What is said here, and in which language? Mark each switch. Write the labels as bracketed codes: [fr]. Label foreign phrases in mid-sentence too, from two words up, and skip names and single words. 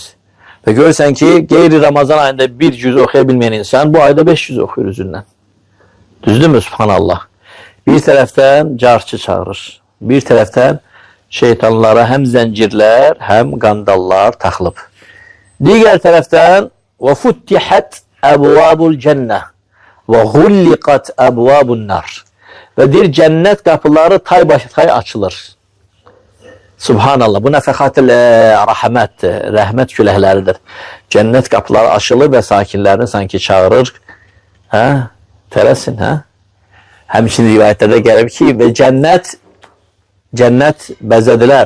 [az] Və görürsən ki, qeyri-Ramazan ayında bir cüz oxuya bilməyən insan bu ayda 500 oxuyur üzündən. Düzdürmü? Subhanallah. Bir tərəfdən carçı çağırır. Bir tərəfdən şeytanlara həm zəncirlər, həm qandallar taxılıb. Digər tərəfdən [ar] وَفُتِّحَتْ أَبْوَابُ الْجَنَّةِ وَغُلِّقَتْ أَبْوَابُ النَّارِ [az] Və deyir, cənnət qapıları tay başı tay açılır. Subhanallah, bu nəfəxat-ül rəhmətdir, rəhmət küləkləridir. Cənnət qapıları açılır və sakinlərini sanki çağırır. Hə? Tələsin, hə? Həmçinin rivayətlərdə gəlib ki, və cənnət bəzədilər.